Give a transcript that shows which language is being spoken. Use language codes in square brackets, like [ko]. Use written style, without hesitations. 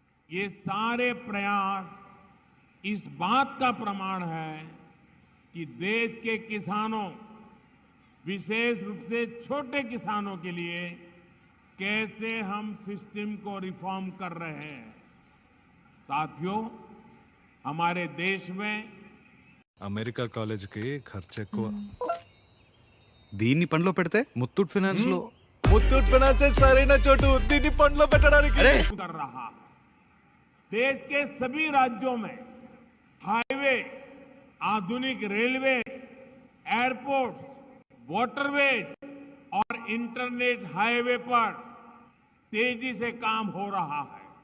[hi] ये सारे प्रयास इस बात का प्रमाण है कि देश के किसानों, विशेष रूप से छोटे किसानों के लिए कैसे हम सिस्टम को रिफॉर्म कर रहे हैं। साथियों, हमारे देश में [te] అమెరికా కాలేజీకి ఖర్చు ఎక్కువ దీన్ని పనిలో పెడితే ముత్తూట్ ఫైనాన్స్ లో ముత్తూట్ ఫైనాన్స్ సరైన చోటు దీన్ని పనిలో పెట్టడానికి [hi] कर रहा है। देश के सभी राज्यों में हाईवे, आधुनिक रेलवे, एयरपोर्ट, वाटरवेज और इंटरनेट हाईवे पर तेजी से काम हो रहा है।